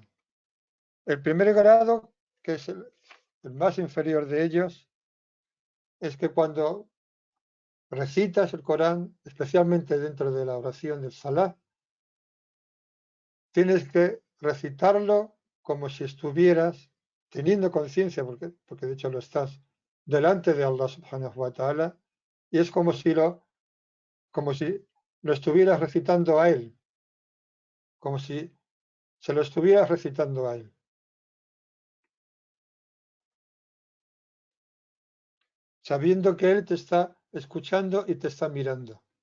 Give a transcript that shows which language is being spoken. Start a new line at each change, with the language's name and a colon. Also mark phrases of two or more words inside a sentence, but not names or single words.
Spanish: El primer grado, que es el más inferior de ellos, es que cuando recitas el Corán, especialmente dentro de la oración del Salah, tienes que recitarlo como si estuvieras teniendo conciencia, porque de hecho lo estás, delante de Allah
Arabic: سبحانه وتعالى,
Spanish: y es como si lo estuvieras recitando a Él, como si se lo estuvieras recitando a Él. Sabiendo que Él te está escuchando y te está mirando.